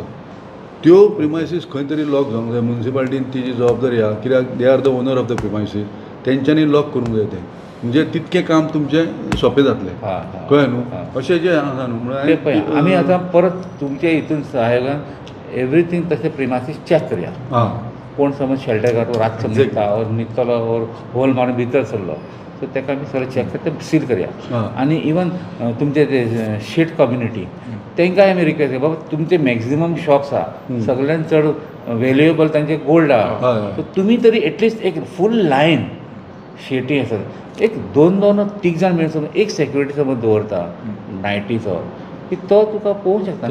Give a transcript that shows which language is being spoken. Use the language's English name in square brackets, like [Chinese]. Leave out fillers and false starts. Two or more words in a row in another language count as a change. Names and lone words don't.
[Konkani] त्यो प्रिमायसीस खंय तरी लॉक जावंक जाय. म्युन्सिपाल्टीन तिची जबाबदारी आहा कित्याक [English] they are the owner of the premises [Konkani] तेंच्यांनी लॉक करूंक जाय तें म्हणजे तितकें काम तुमचें सोंपें जातलें कळ्ळें न्हू अशें जें आसा न्हू म्हणून आमी आतां परत तुमच्या हितून सहाय्यकान एवरीथींग तशें प्रिमायसीस चॅक करया. कोण समज शेल्टर घालून रातचो न्हिदता और न्हिदतलो और होल मारून भितर सरलो सो ताका आमी सगळें चॅक करता तें सील करया. आनी इवन तुमचे ते शेट कम्युनिटी तांकांय आमी रिक्वेस्ट करया बाबा तुमचे [English] maximum shops [Konkani] आहा सगळ्यांत चड वेल्युएबल तांचे गोल्ड आहा सो तुमी तरी एटलिस्ट एक [English] full line [Konkani] शेटी आसात एक 2-3 जाण मेळून समज एक सेक्युरिटी समज दवरता नायटीचो की तो तुका पळोवंक शकता.